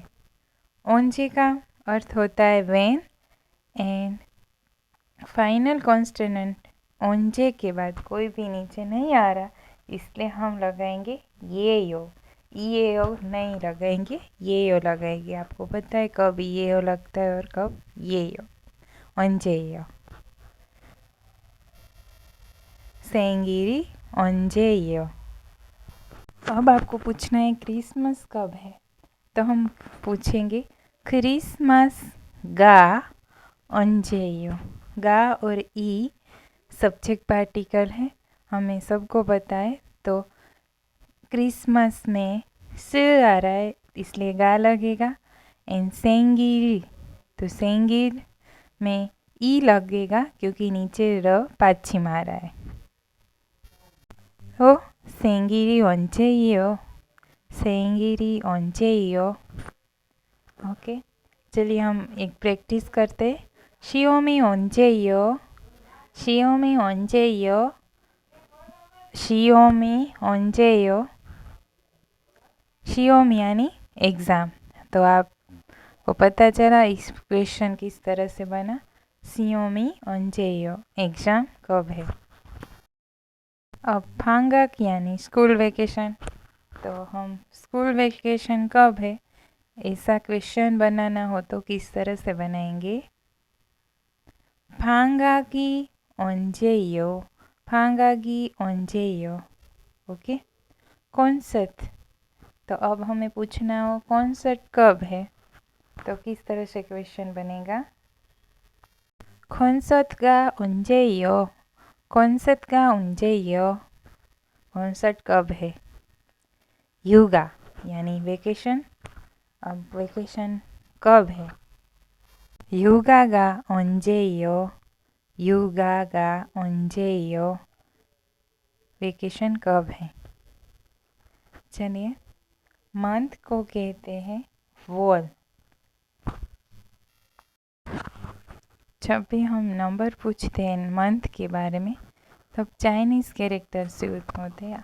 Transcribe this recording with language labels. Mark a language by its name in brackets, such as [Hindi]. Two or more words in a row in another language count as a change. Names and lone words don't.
[Hindi] 언제 का अर्थ होता है व्हेन, [English] and final consonant [Hindi] 언제 के बाद कोई भी नीचे नहीं आ रहा, इसलिए हम लगाएंगे ये यो नहीं लगाएंगे, ये यो लगाएंगे। आपको पता है कब ये यो लगता है और कब ये यो। [Korean] 언제예요। सेंगिरी 언제예요। [Hindi] अब आपको पूछना है क्रिसमस कब है। [Korean] तो हम पूछेंगे 크리스마스가 언제예요. [Hindi] गा और ई सब्जेक्ट पार्टिकल है, हमें सबको पता है। तो क्रिसमस में स आ रहा है इसलिए गा लगेगा। एंड सेंगिरी, तो सेंगिर में ई लगेगा क्योंकि नीचे र पाछी आ रहा है। [Korean] तो सेंगिरी 언제예요। सेंगिरी 언제예요। [Hindi] ओके, चलिए हम एक प्रैक्टिस करते हैं। [Korean] 시험이 언제예요। 시험이 언제예요। 시험이 언제예요। 시험 [Hindi] यानी एग्ज़ाम। तो आपको पता चला इस क्वेश्चन किस तरह से बना। [Korean] 시험이 언제예요, [Hindi] एग्ज़ाम कब है। अब 방학 यानी [English] school vacation. [Hindi] तो हम [English] school vacation [Hindi] कब है ऐसा क्वेश्चन बनाना हो तो किस तरह से बनाएंगे। [Korean] 방학이 언제예요। 방학이 언제예요। ओके। [Hindi] कॉन्सर्ट, तो अब हमें पूछना हो कॉन्सर्ट कब है, तो किस तरह से क्वेश्चन बनेगा। [Korean] 콘서트가 언제예요। 콘서트가 언제예요। [Hindi] कॉन्सर्ट कब है। युगा यानी वेकेशन। अब वेकेशन कब है। [Korean] 휴가가 언제예요. युगा가 언제예요। [Hindi] वेकेशन कब है। चलिए, मंथ को कहते हैं वॉल। जब भी हम नंबर पूछते हैं मंथ के बारे में तब [English] Chinese characters [Hindi] यूज होते हैं।